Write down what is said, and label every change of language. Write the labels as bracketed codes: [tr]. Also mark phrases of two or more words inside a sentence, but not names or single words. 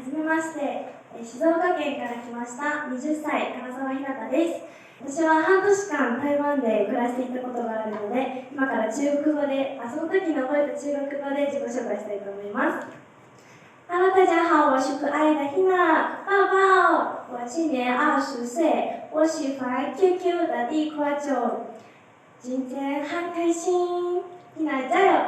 [ja] まして、静岡県から来ました20歳唐沢ひなたです。私は半年間台湾で暮らしていたことがあるので、今から中国語で、その時に覚えた中国語で自己紹介したいと思います。Hello， [zh] 大家好，我是可爱的 Hina 抱抱。我今年20岁，我喜欢 QQ 的地瓜球。今天很开心，Hina加油！